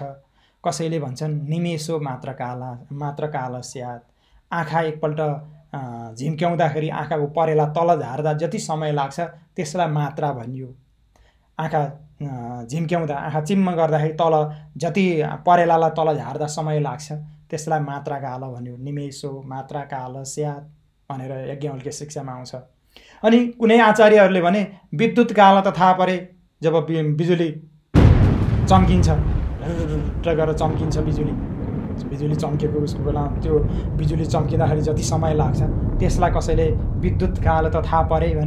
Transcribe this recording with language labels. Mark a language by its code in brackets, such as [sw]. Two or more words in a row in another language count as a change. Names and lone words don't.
[ne] कसैले भन्छन् [sa] निमेषो मात्र काल स्यात्। [ne] आँखा एकपल्ट झिम्क्याउँदाखेरि आँखाको परेला तल झार्दा जति समय लाग्छ त्यसलाई मात्रा भनियो। आँखा झिम्क्याउँदा, आँखा चिम्म गर्दाखेरि तल जति परेलालाई तल झार्दा समय लाग्छ त्यसलाई मात्रा काल भन्यो। [sa] निमेषो मात्रा काल स्यात् [ne] भनेर याज्ञवल्क्य शिक्षामा आउँछ। अनि कुनै आचार्यहरूले भने विद्युत काल त थाहा परे, जब बिजुली चम्किन्छ र गरेर चम्किन्छ बिजुली चम्केको उसको बेला त्यो बिजुली चम्किँदाखेरि जति समय लाग्छ त्यसलाई कसैले विद्युत काल त थाहा परे भने।